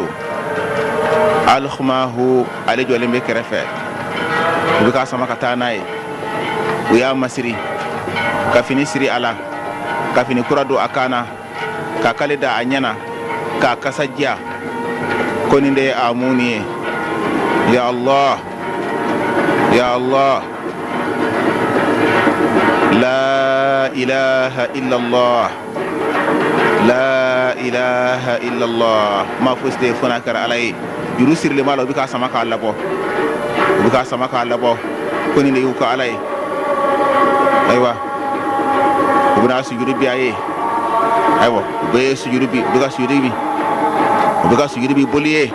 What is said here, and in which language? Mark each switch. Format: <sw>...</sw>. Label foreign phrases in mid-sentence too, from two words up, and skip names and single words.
<bm>Alkhumahu ale jɔlen bɛ kɛrɛfɛ, u bɛ ka sama ka taa n'a ye. U y'a masiri ka fini siri a la, ka fini kura don a kan na, ka kale da a ɲɛna, k'a kasa diya. Ko nin de ye Amun ye.</bm> <ar>يا الله، يا الله، لا إله إلا الله، لا إله إلا الله.</ar> <bm>Ma fosi tɛ fana kɛra ala ye. Juru sirilen b'a la, u bɛ ka sama k'a labɔ, u bɛ ka sama k'a labɔ. Ko nin de y'u ka ala ye. Ayiwa u bɛna sujudi bi a ye. Ayiwa u bɛ sujudi bi, u bɛ ka sujudi bi, u bɛ ka sujudi bi boli ye.</bm>